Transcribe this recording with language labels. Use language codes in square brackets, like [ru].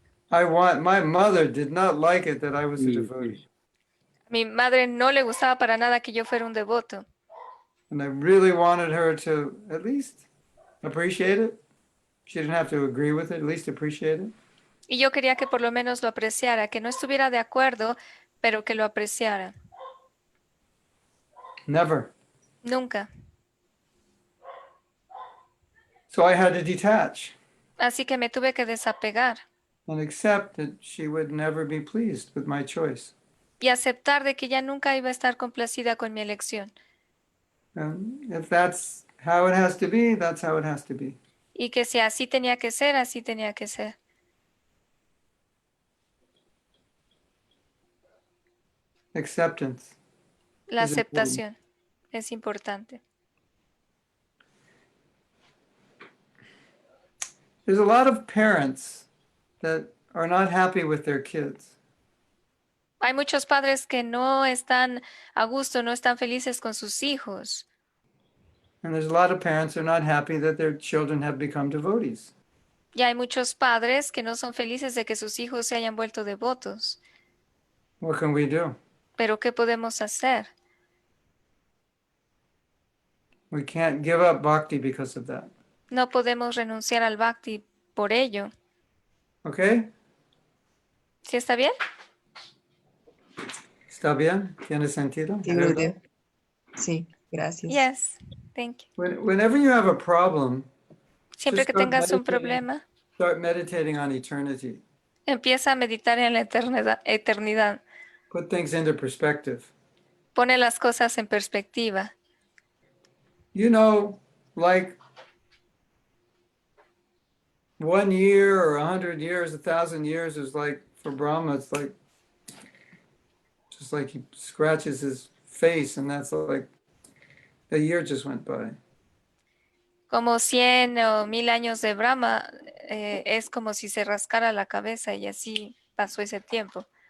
[en] My mother did not like it that I was a devotee. [es] Mi madre no le gustaba para nada que yo fuera un devoto. [en] And I really wanted her to at least appreciate it. She didn't have to agree with it, at least appreciate it. [es] Y yo quería que por lo menos lo apreciara, que no estuviera de acuerdo, pero que lo apreciara. [en] Never. [es] Nunca. [en] So I had to detach [es] Así que me tuve que desapegar [en] and accept that she would never be pleased with my choice. [es] y aceptar de que ella nunca iba a estar complacida con mi elección. [en] And if that's how it has to be, that's how it has to be. [es] Y que si así tenía que ser, así tenía que ser. [en] Acceptance. [es] La Es [en] important. [es] aceptación es importante. [en] There's a lot of parents that are not happy with their kids. [es] Hay muchos padres que no están a gusto, no están felices con sus hijos. [en] And there's a lot of parents who are not happy that their children have become devotees. [es] Y hay muchos padres que no son felices de que sus hijos se hayan vuelto devotos. [en] What can we do? [es] Pero ¿qué podemos hacer? [en] We can't give up bhakti because of that. [es] No podemos renunciar al bhakti por ello. [en] Okay? [es] ¿Sí está bien? ¿Está bien? ¿Tiene sentido? Sí, Gurudev. Sí, gracias. [en] Yes. Thank you. Whenever you have a problem, [es] Siempre [en] just [es] que [en] start [es] tengas un [en] meditating- [es] problema, [en] Start meditating on eternity. [es] empieza a meditar en la eternidad. [en] Put things into perspective. [es] Pone las cosas en perspectiva. [en] Like 1 year or 100 years, 1,000 years is like, for Brahma, it's like, just like he scratches his face, and that's like a year just went by. [es] Como 100 o 1000 años de Brahma, es como si se rascara la cabeza y así pasó ese tiempo.